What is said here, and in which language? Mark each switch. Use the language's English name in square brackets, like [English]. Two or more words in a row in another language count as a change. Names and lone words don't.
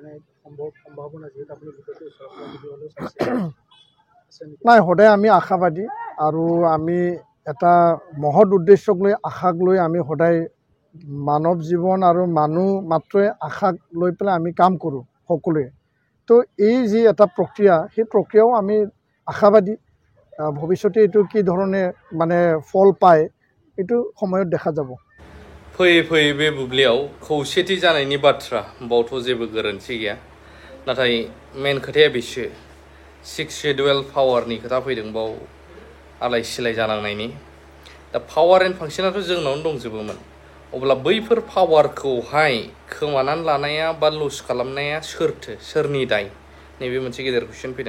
[Assamese] নাই, সদায় আমি আশাবাদী আৰু আমি এটা মহৎ উদ্দেশ্যক লৈ, আশাক লৈ আমি সদায় মানৱ জীৱন আৰু মানুহ মাত্ৰই আশাক লৈ পেলাই আমি কাম কৰোঁ সকলোৱে। তো এই যি এটা প্ৰক্ৰিয়া, সেই প্ৰক্ৰিয়াও আমি আশাবাদী। ভৱিষ্যতে এইটো কি ধৰণে মানে ফল পায় এইটো সময়ত দেখা যাব। [Bodo] फैयै फैयै बे बुब्लियाव खौसेथि जानायनि बाथ्रा बावथ' जेबो गोरोन्थि गैया, नाथाय मेन खोथाया बेसो 6 शिडिउल पावारनि खोथा फैदों बाव आलाय सिलाय जानांनायनि। दा [English] power and [Bodo] फांसनाथ' जोंनावनो दंजोबोमोन, अब्ला बैफोर पावारखौहाय खोमानानै लानाया बा लुज खालामनाया सोरनि दाय, नैबे मोनसे गेदेर कुइसन फैदों।